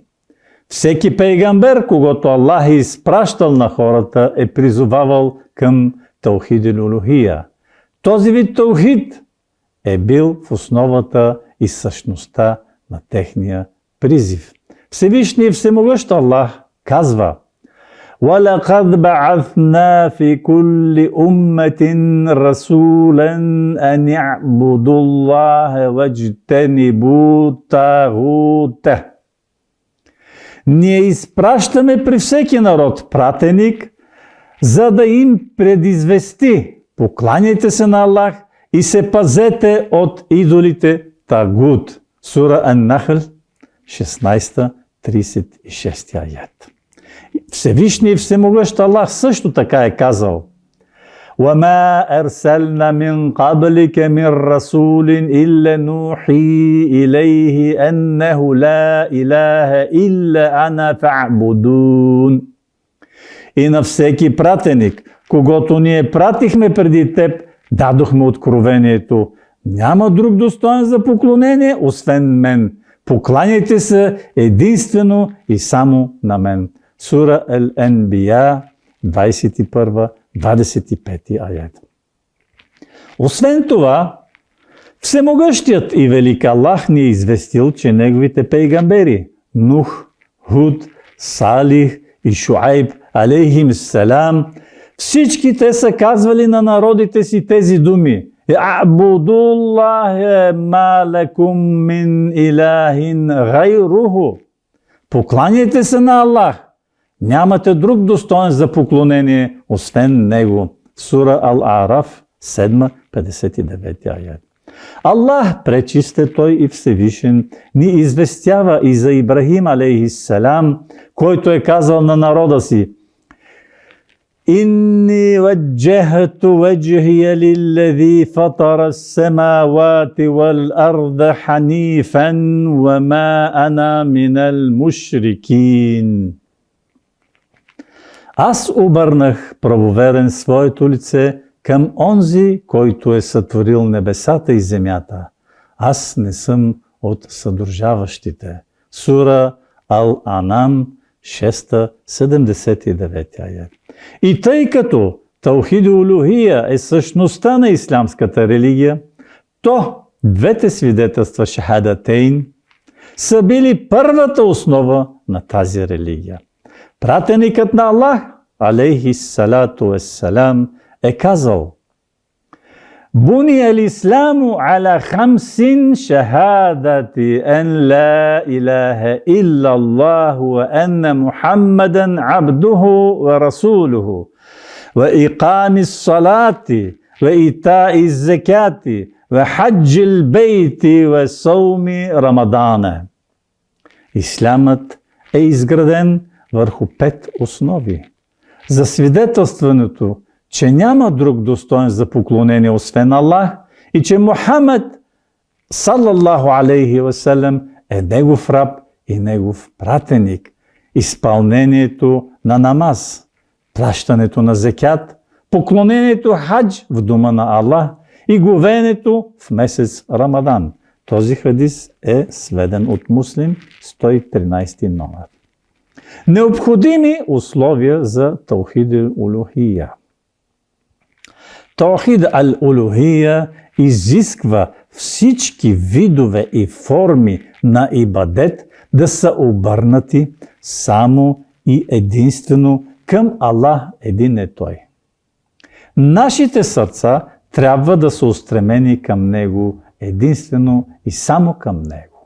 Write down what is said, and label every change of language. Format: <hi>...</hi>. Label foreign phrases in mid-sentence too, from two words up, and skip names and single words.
<bg>Всеки пейгамбер, когато Аллах е изпращал на хората, е призовавал към</bg> <ar>توحيد الألوهية.</ar> <bg>Този вид таухид е бил в основата и същността на техния призив. Всевишният всемогъщ Аллах казва:</bg> <ar>وَلَقَدْ بَعَثْنَا فِي كُلِّ أُمَّةٍ رَسُولًا أَنِ اعْبُدُوا اللَّهَ وَاجْتَنِبُوا الطَّاغُوتَ.</ar> <bg>Ние изпращаме при всеки народ пратеник, за да им предизвести: покланяйте се на Аллах и се пазете от идолите Тагут. Сура Ан-Нахл, 16-36 аят. Всевишний и всемогъщ Аллах също така е казал:</bg> <ar>وَمَا أَرْسَلْنَا مِنْ قَبْلِكَ مِنْ رَسُولٍ إِلَّا نُوحِي إِلَيْهِ أَنَّهُ لَا إِلَهَ إِلَّا أَنَا فَاعْبُدُونَ.</ar> <bg>И на всеки пратеник, когото ние пратихме преди теб, дадохме откровението: няма друг достоен за поклонение, освен мен. Покланяйте се единствено и само на мен. Сура Ал-Анбия, 21-25 аят. Освен това, всемогъщият и велик Аллах ни е известил, че неговите пейгамбери Нух, Худ, Салих и Шуайб</bg> <ar>عليهم السلام,</ar> <bg>всички те са казвали на народите си тези думи:</bg> <ar>اعبدوا الله ما لكم من إله غيره.</ar> <bg>Покланяйте се на Аллах. Нямате друг достоен за поклонение, освен Него. Сура Ал-А'раф, 7, 59 аят. Аллах, пречисте Той и Всевишен, ни известява и за Ибрахим алейхиссалам, който е казал на народа си:</bg> <ar>إني وجهت وجهي للذي فطر السماوات والأرض حنيفا وما أنا من المشركين.</ar> <bg>Аз обърнах правоверен своето лице към онзи, който е сътворил небесата и земята. Аз не съм от съдружаващите. Сура Ал-Анам, 6, 79 аят. И тъй като</bg> <ar>توحيد الألوهية</ar> <bg>е същността на ислямската религия, то двете свидетелства шахадатейн са били първата основа на тази религия. Пратеникът на Аллах,</bg> <ar>عليه الصلاة والسلام,</ar> <bg>е казал:</bg> <ar>بني الإسلام على خمس شهادة أن لا إله إلا الله وأن محمدا عبده ورسوله وإقام الصلاة وإيتاء الزكاة وحج البيت وصوم رمضان.</ar> <bg>Исламът е изграден върху 5 основи. За свидетелстването, че няма друг достоен за поклонение освен Аллах и че Мухаммад</bg> <ar>صلى الله عليه وسلم</ar> <bg>е негов раб и негов пратеник. Изпълнението на намаз, плащането на зекят, поклонението хадж в дома на Аллах и говенето в месец Рамадан. Този хадис е сведен от Муслим, 113 номер. Необходими условия за</bg> <ar>توحيد الألوهية. توحيد الألوهية</ar> <bg>изисква всички видове и форми на ибадет да са обърнати само и единствено към Аллах, един е Той. Нашите сърца трябва да са устремени към Него, единствено и само към Него.</bg>